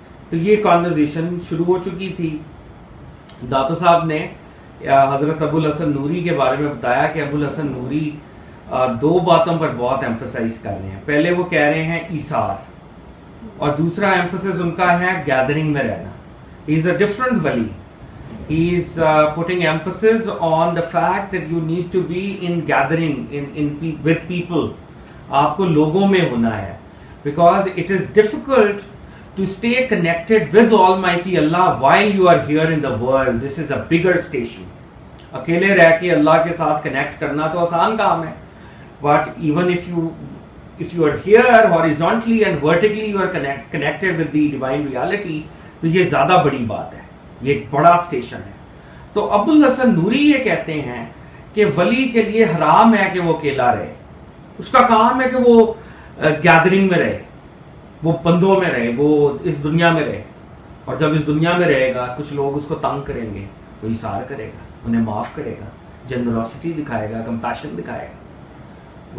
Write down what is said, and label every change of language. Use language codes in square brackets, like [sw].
[ur] تو یہ کانورزیشن شروع ہو چکی تھی. داتا صاحب نے حضرت ابو الحسن نوری کے بارے میں بتایا کہ ابو الحسن نوری 2 باتوں پر بہت ایمفسائز کر رہے ہیں. پہلے وہ کہہ رہے ہیں ایثار، اور دوسرا ایمفسس ان کا ہے گیدرنگ میں رہنا. [en] He is a different ولی. He is putting emphasis on the fact that you need to be in gathering with people. [ur] آپ کو لوگوں میں ہونا ہے. [en] Because it is difficult to stay connected with Almighty Allah while you are here in the world. This is a bigger station. [ur] اکیلے رہ کے اللہ کے ساتھ کنیکٹ کرنا تو آسان کام ہے. [en] But even if you are here horizontally and vertically you are connected with the divine reality, [ur] تو یہ زیادہ بڑی بات ہے. یہ ایک بڑا اسٹیشن ہے. تو ابو الحسن نوری یہ کہتے ہیں کہ ولی کے لیے حرام ہے کہ وہ اکیلا رہے. اس کا کام ہے کہ وہ گیدرنگ میں رہے، وہ بندوں میں رہے، وہ اس دنیا میں رہے. اور جب اس دنیا میں رہے گا کچھ لوگ اس کو تنگ کریں گے، وہ ایثار کرے گا، انہیں معاف کرے گا، جنراسٹی دکھائے گا، کمپیشن دکھائے گا.